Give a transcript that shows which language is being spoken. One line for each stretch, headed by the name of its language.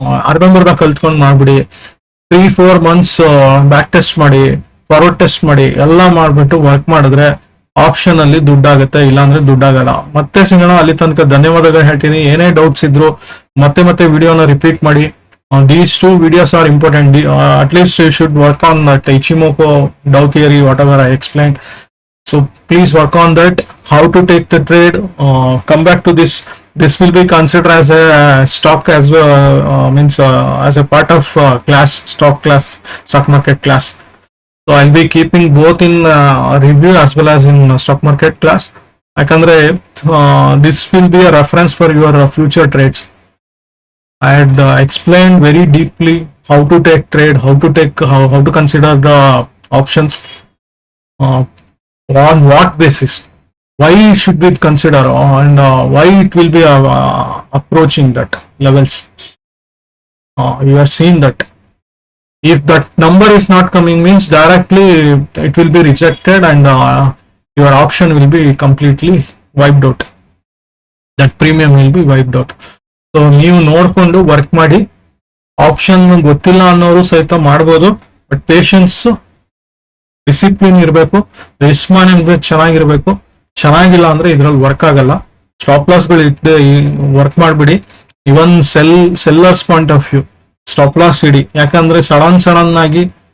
Kannada: ಅರ್ಧಂಬರ್ಧ ಕಲ್ತ್ಕೊಂಡು ಮಾಡ್ಬಿಡಿ. 3-4 months ಬ್ಯಾಕ್ ಟೆಸ್ಟ್ ಮಾಡಿ, ಫಾರ್ವರ್ಡ್ ಟೆಸ್ಟ್ ಮಾಡಿ, ಎಲ್ಲ ಮಾಡ್ಬಿಟ್ಟು ವರ್ಕ್ ಮಾಡಿದ್ರೆ ಆಪ್ಷನ್ ಅಲ್ಲಿ ದುಡ್ಡಾಗುತ್ತೆ, ಇಲ್ಲಾಂದ್ರೆ ದುಡ್ಡಾಗಲ್ಲ. ಮತ್ತೆ ಸಿಗೋಣ. ಅಲ್ಲಿ ತನಕ ಧನ್ಯವಾದಗಳು ಹೇಳ್ತೀನಿ. ಏನೇ ಡೌಟ್ಸ್ ಇದ್ರು ಮತ್ತೆ ವಿಡಿಯೋನ ರಿಪೀಟ್ ಮಾಡಿ.
English: These 2 videos are important. At least you should work on that Ichimoku Dow theory, whatever I explained. So please work on that. How to take the trade. Come back to this. This will be considered as a stock as well, as a part of stock market class. So I'll be keeping both in review as well as in stock market class. Yakandre this will be a reference for your future trades. I had explained very deeply how to take trade, how to consider the options, on what basis, why should we consider, and why it will be approaching that levels. You are seeing that if that number is not coming, means directly it will be rejected and your option will be completely wiped out. That premium will be wiped out.
Kannada: So ನೀವು ನೋಡ್ಕೊಂಡು work ಮಾಡಿ. Option ಗೊತ್ತಿಲ್ಲ ಅನ್ನೋರು ಸಹಿತ ಮಾಡ್ಬೋದು, but patience, discipline ಇರಬೇಕು, risk management ಚೆನ್ನಾಗಿರ್ಬೇಕು. ಚೆನ್ನಾಗಿಲ್ಲ ಅಂದ್ರೆ ಇದ್ರಲ್ಲಿ ವರ್ಕ್ ಆಗಲ್ಲ. ಸ್ಟಾಪ್ ಲಾಸ್ಗಳು ಇಟ್ಟೆ ವರ್ಕ್ ಮಾಡ್ಬಿಡಿ. ಇವನ್ sellers point of view stop loss ಇಡಿ. ಯಾಕಂದ್ರೆ ಸಡನ್ ಆಗಿ